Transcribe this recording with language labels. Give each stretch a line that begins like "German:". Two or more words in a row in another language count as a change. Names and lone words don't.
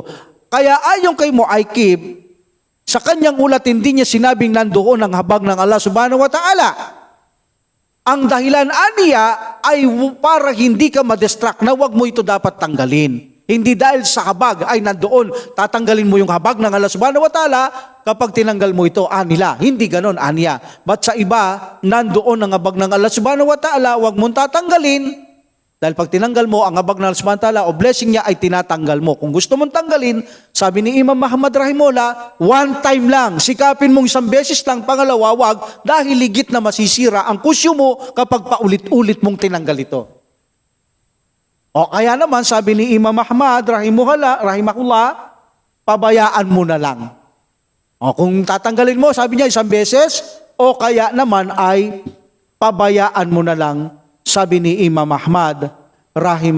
Filipino: Kaya ayon kay Mu'aykib, sa kanyang ulat, hindi niya sinabing nandoon ang habag ng Allah
Arabic: سبحانه وتعالى.
Filipino: Ang dahilan aniya ay para hindi ka ma-distract na wag mo ito dapat tanggalin. Hindi dahil sa habag ay nandoon, tatanggalin mo yung habag ng Allah
Arabic: سبحانه وتعالى
Filipino: kapag tinanggal mo ito, nila. Hindi ganon, aniya. But sa iba, nandoon ang habag ng Allah
Arabic: سبحانه وتعالى,
Filipino: wag mong tatanggalin. Dahil pag tinanggal mo, ang habag ng Allah
Arabic: سبحانه وتعالى
Filipino: o blessing niya ay tinatanggal mo. Kung gusto mong tanggalin, sabi ni Imam Ahmad rahimahullah,
English: one time
Filipino: lang. Sikapin mong isang beses lang, pangalawa, wag, dahil ligit na masisira ang kusyo mo kapag paulit-ulit mong tinanggal ito. O kaya naman, sabi ni Imam Ahmad rahimahullah, pabayaan mo na lang. O kung tatanggalin mo, sabi niya isang beses, o kaya naman ay pabayaan mo na lang, sabi ni Imam Ahmad, rahimahullah.